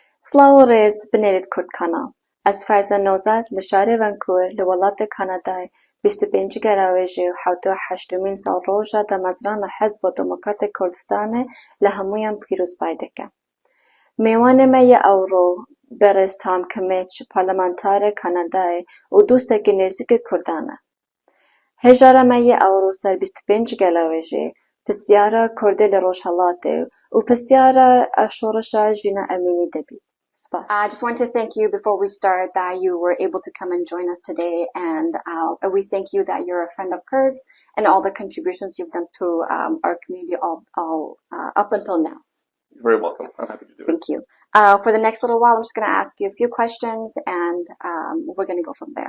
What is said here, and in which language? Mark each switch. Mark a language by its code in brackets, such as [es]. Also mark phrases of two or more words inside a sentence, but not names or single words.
[ckb] سڵاوەڕێز بنێرێت کورد کانال ئەس فایزە نۆزاد لە شارێ ڤانکوور لە وڵاتە کانادای 25 گەلاوێژی و 78مین ساڵڕۆژە دامەزرانە حیزب دێموکراتە کوردستانê لە هەموویان پیرۆزبای دەکەم. میوانی me یە ئەوڕۆ بەڕێز تام کمیچ پارلەمانتارە کانادایê [ku] û dûstekî nêzîkê Kurdan e. Hêjara me yê ewro ser 25 gelavějê pisyara Kurdê li Rojhilatê û pisyara şoreşa jîna Emînî de bî. Spas. [en] I just want to thank you before we start that you were able to come and join us today, and we thank you that you're a friend of Kurds and all the contributions you've done to our community all up until now. You're very welcome. I'm happy to do it. Thank you. For the next little while, I'm just going to ask you a few questions, and we're going to go from there.